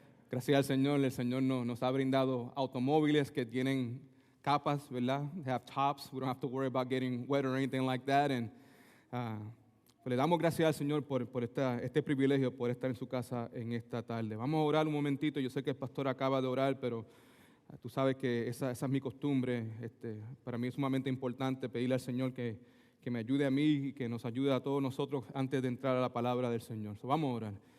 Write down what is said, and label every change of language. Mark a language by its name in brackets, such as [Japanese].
[Spanish] Gracias al Señor, el Señor nos ha brindado automóviles que tienen capas, ¿verdad? [English] They have tops. We don't have to worry about getting wet or anything like that. [Spanish] And pues le damos gracias al Señor por este privilegio, por estar en su casa en esta tarde. Vamos a orar un momentito. Yo sé que el pastor acaba de orar, pero tú sabes que esa es mi costumbre. Para mí es sumamente importante pedirle al Señor que me ayude a mí y que nos ayude a todos nosotros antes de entrar a la palabra del Señor. So, vamos a orar.